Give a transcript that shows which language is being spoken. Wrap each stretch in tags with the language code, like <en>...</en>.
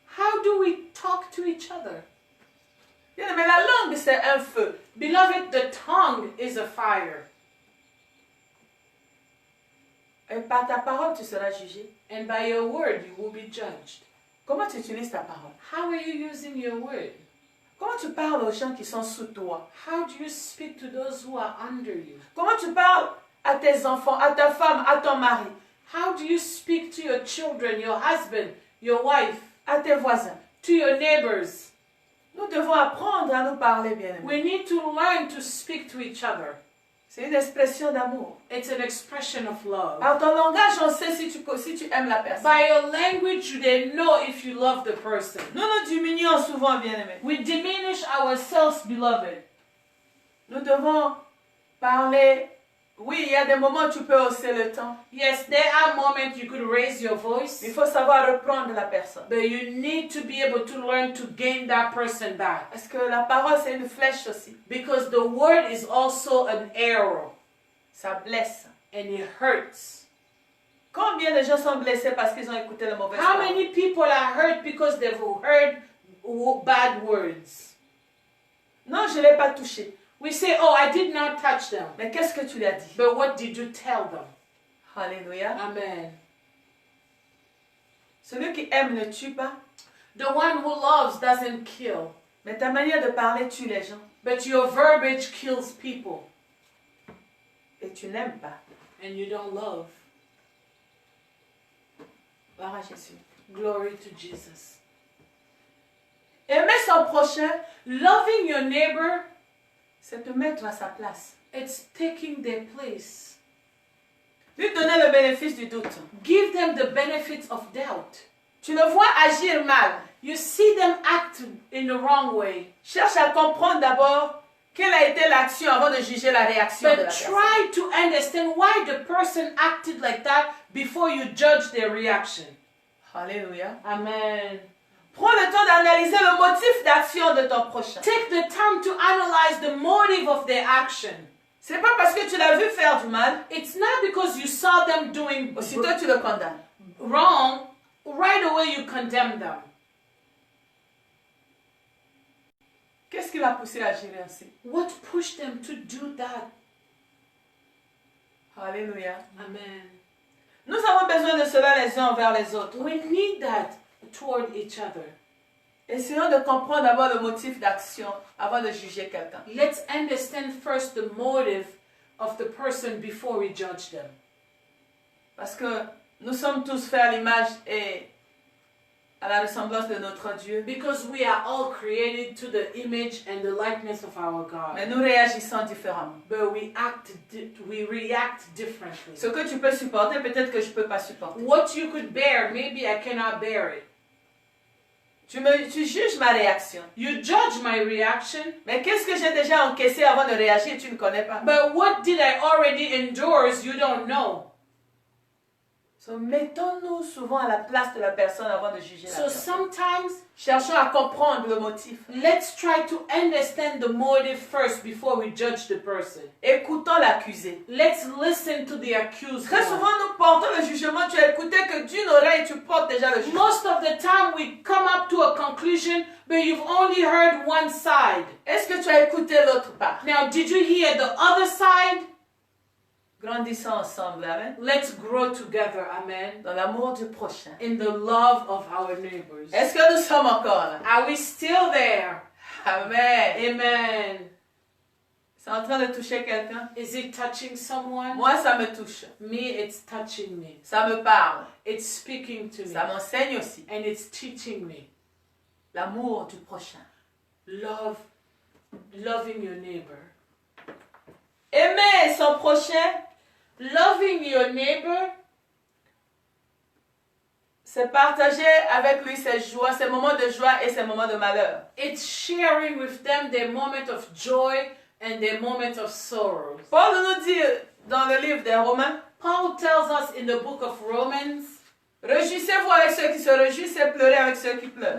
<en>How do we talk to each other?</en> <fr>Bien, mais la langue, c'est un feu.</fr> <en>Beloved, the tongue is a fire.</en> <fr>Et par ta parole, tu seras jugé.</fr> <en>And by your word, you will be judged.</en> <fr>Comment tu utilises ta parole?</fr> <en>How are you using your word?</en> <fr>Comment tu parles aux gens qui sont sous toi?</fr> <en>How do you speak to those who are under you?</en> <fr>Comment tu parles à tes enfants, à ta femme, à ton mari,</fr> <en>How do you speak to your children, your husband, your wife,</en> <fr>à tes voisins?</fr> <en>to your neighbors?</en> <fr>Nous devons apprendre à nous parler, bien-aimés.</fr> <en>We need to learn to speak to each other.</en> <fr>C'est une expression d'amour.</fr> <en>It's an expression of love.</en> <fr>Par ton langage, on sait si tu aimes la personne.</fr> <en>By your language, they know if you love the person.</en> <fr>Nous nous diminuons souvent, bien-aimés.</fr> <en>We diminish ourselves, beloved.</en> <fr>Nous devons parler. Oui, il y a des moments où tu peux hausser le ton.</fr> <en>Yes, there are moments you could raise your voice,</en> <fr>Il faut savoir reprendre la personne.</fr> <en>but you need to be able to learn to gain that person back.</en> <fr>Parce que la parole, c'est une flèche aussi.</fr> <en>Because the word is also an arrow,</en> <fr>Ça blesse.</fr> <en>and it hurts.</en> <fr>Combien de gens sont blessés parce qu'ils ont écouté le mauvais</fr> <en>How</en> <fr>parole?</fr> <en>many people are hurt because they've heard bad words?</en> <fr>Non, je ne l'ai pas touché.</fr> <en>We say, oh, I did not touch them.</en> <fr>Mais qu'est-ce que tu lui as dit?</fr> <en>But what did you tell them?</en> <fr>Alléluia.</fr> <en>Amen.</en> <fr>Celui qui aime ne tue pas.</fr> <en>The one who loves doesn't kill,</en> <fr>Mais ta manière de parler tue les gens.</fr> <en>but your verbiage kills people,</en> <fr>Et tu n'aimes pas.</fr> <en>and you don't love.</en> <fr>Gloire à Jésus.</fr> <en>Glory to Jesus.</en> <fr>Aimer son prochain,</fr> <en>Loving your neighbor,</en> <fr>c'est te mettre à sa place.</fr> <en>it's taking their place.</en> <fr>Lui donner le bénéfice du doute.</fr> <en>Give them the benefit of doubt.</en> <fr>Tu le vois agir mal.</fr> <en>You see them act in the wrong way,</en> <fr>Cherche à comprendre d'abord quelle a été l'action avant de juger la réaction de la</fr> <en>but</en> <fr>personne.</fr> <en>try to understand why the person acted like that before you judge their reaction.</en> <fr>Alléluia.</fr> <en>Amen.</en> <fr>Prends le temps d'analyser le motif d'action de ton prochain.</fr> <en>Take the time to analyze the motive of their action.</en> <fr>C'est pas parce que tu l'as vu faire du mal,</fr> <en>It's not because you saw them doing</en> <fr>aussitôt tu le condamnes.</fr> <en>wrong, right away you condemn them.</en> <fr>Qu'est-ce qui l'a poussé à agir ainsi?</fr> <en>What pushed them to do that?</en> <fr>Alléluia.</fr> <en>Amen.</en> <fr>Nous avons besoin de cela les uns envers les autres.</fr> <en>We need that toward each other.</en> <fr>Essayons de comprendre d'abord le motif d'action avant de juger quelqu'un.</fr> <en>Let's understand first the motive of the person before we judge them.</en> <fr>Parce que nous sommes tous faits à l'image et à la ressemblance de notre Dieu.</fr> <en>Because we are all created to the image and the likeness of our God.</en> <fr>Mais nous réagissons différemment.</fr> <en>But we react differently.</en> <fr>Ce que tu peux supporter, peut-être que je ne peux pas supporter.</fr> <en>What you could bear, maybe I cannot bear it.</en> <fr>Tu juges ma réaction.</fr> <en>You judge my reaction,</en> <fr>Mais qu'est-ce que j'ai déjà encaissé avant de réagir, tu ne connais pas.</fr> <en>but what did I already endorse, you don't know.</en> <fr>So, mettons-nous souvent à la place de la personne avant de juger la</fr> <en>So</en> <fr>personne.</fr> <en>sometimes,</en> <fr>Cherchons à comprendre le motif.</fr> <en>let's try to understand the motive first before we judge the person.</en> <fr>Écoutons l'accusé.</fr> <en>Let's listen to the accused</en> <fr>Très</fr> <en>one.</en> <fr>souvent, nous portons le jugement. Tu as écouté que d'une oreille, tu portes déjà le jugement.</fr> <en>Most of the time we come up to a conclusion, but you've only heard one side.</en> <fr>Est-ce que tu as écouté l'autre part?</fr> <en>Now, did you hear the other side?</en> <fr>Grandissons ensemble, amen.</fr> <en>Let's grow together, amen,</en> <fr>Dans l'amour du prochain.</fr> <en>in the love of our neighbors.</en> <fr>Est-ce que nous sommes encore là?</fr> <en>Are we still there? Amen. Amen.</en> <fr>C'est en train de toucher quelqu'un?</fr> <en>Is it touching someone?</en> <fr>Moi, ça me touche.</fr> <en>Me, it's touching me.</en> <fr>Ça me parle.</fr> <en>It's speaking to me.</en> <fr>Ça m'enseigne aussi.</fr> <en>And it's teaching me.</en> <fr>L'amour du prochain.</fr> <en>Loving your neighbor.</en> <fr>Aimer son prochain,</fr> <en>Loving your neighbor,</en> <fr>c'est partager avec lui ses joies, ses moments de joie et ses moments de malheur.</fr> <en>it's sharing with them their moment of joy and their moment of sorrow.</en> <fr>Paul nous dit dans le livre des Romains,</fr> <en>Paul tells us in the book of Romans,</en> <fr>réjouissez-vous avec ceux qui se réjouissent et pleurez avec ceux qui pleurent.</fr>